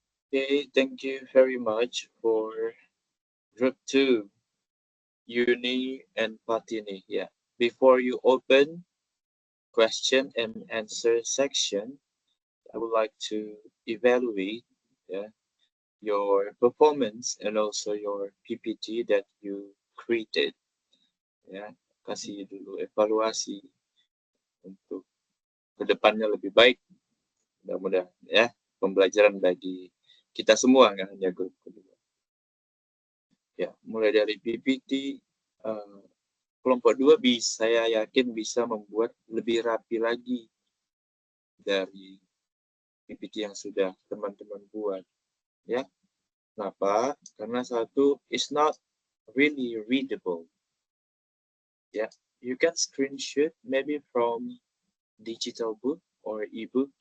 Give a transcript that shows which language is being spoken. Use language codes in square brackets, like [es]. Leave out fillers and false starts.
[en] Okay, thank you very much for group 2, Uni and Patini. Yeah. Before you open question and answer section, I would like to evaluate your performance and also your PPT that you created. [id] Ya, kasih dulu evaluasi untuk kedepannya lebih baik. Mudah-mudahan ya pembelajaran bagi kita semua, nggak hanya grup kedua. Ya, mulai dari PPT kelompok 2 saya yakin bisa membuat lebih rapi lagi dari PPT yang sudah teman-teman buat. Ya, kenapa? Karena satu, [en] is not really readable. Ya, you can screenshot maybe from digital book or ebook.